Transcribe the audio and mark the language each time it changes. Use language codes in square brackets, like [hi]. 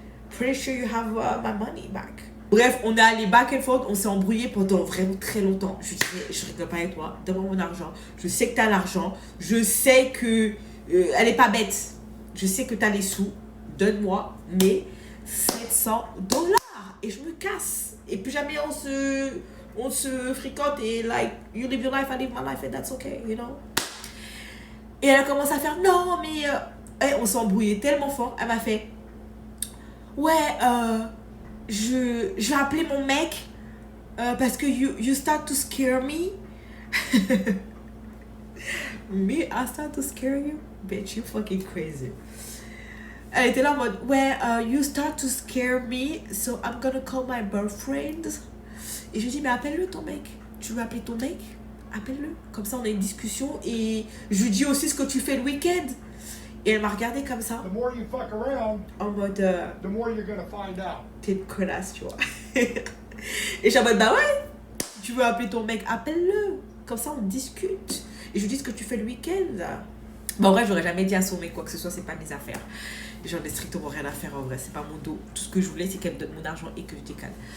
[en] Pretty sure you have my money back. [fr] Bref, on est allé [en] back and forth, [fr] on s'est embrouillé pendant vraiment très longtemps. Je disais, je rigole pas avec toi, donne-moi mon argent. Je sais que t'as l'argent, je sais que elle est pas bête. Je sais que t'as les sous, donne-moi mes 700 dollars et je me casse. Et plus jamais on se fricote et [en] like, you live your life, I live my life and that's okay, you know. [fr] Et elle a commencé à faire, non mais... on s'est embrouillé tellement fort, elle m'a fait, ouais, je vais appeler mon mec parce que [en] you start to scare me. Me, I start to scare you? Bitch, you fucking crazy. [fr] Elle était là en mode, ouais, [en] you start to scare me, so I'm gonna call my boyfriend. [fr] Et je lui dis, mais appelle-le ton mec. Tu veux appeler ton mec? Appelle-le. Comme ça, on a une discussion et je lui dis aussi ce que tu fais le week-end. Et elle m'a regardé comme ça. [en] The more you fuck around, [fr] en mode, [en] the more you're gonna find out. [fr] T'es une connasse, tu vois. Et je suis en mode, bah ouais, tu veux appeler ton mec, appelle-le. Comme ça, on discute. Et je lui dis ce que tu fais le week-end. Bon, en vrai, j'aurais jamais dit à son mec quoi que ce soit, c'est pas mes affaires. J'en ai strictement rien à faire en vrai, c'est pas mon dos. Tout ce que je voulais, c'est qu'elle me donne mon argent et que je décale.